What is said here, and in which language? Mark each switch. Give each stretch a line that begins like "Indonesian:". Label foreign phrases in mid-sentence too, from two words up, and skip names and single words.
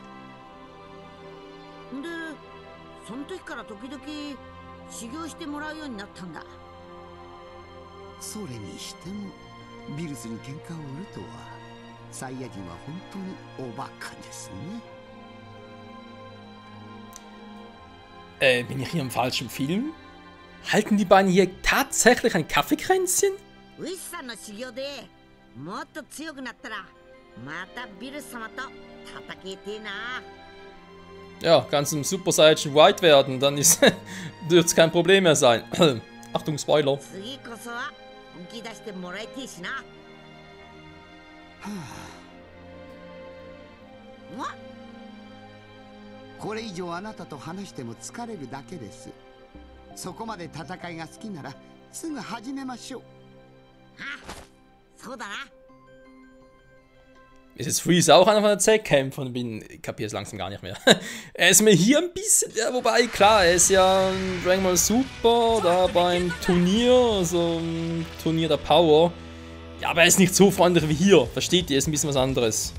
Japanese: で、その時から時々修行してもらうようになったんだ。それにしてもビルスに喧嘩を売るとは、サイヤ人は本当におバカですね。
German: Bin ich hier im falschen Film? Halten die beiden hier tatsächlich ein Kaffeekränzchen?
Japanese: ウィスさんの修行でもっと強くなったらまたビルス様と戦いてえな。
German: Ja, kannst im Super Saiyan White werden, dann dürfte es kein Problem mehr sein. Achtung, Spoiler.
Japanese: 次こそは本気出してもらいてえしな。これ以上あなたと話しても疲れるだけです。そこまで戦いが好きならすぐ始めましょう。あ、そうだな。
German: Ist jetzt Freezer auch einer von den Z-Kämpfern? Ich kapiere es langsam gar nicht mehr. Er ist mir hier ein bisschen, ja, wobei, klar, er ist ja Dragon Ball Super, da beim Turnier, also Turnier der Power. Ja, aber er ist nicht so freundlich wie hier, versteht ihr? Er ist ein bisschen was anderes.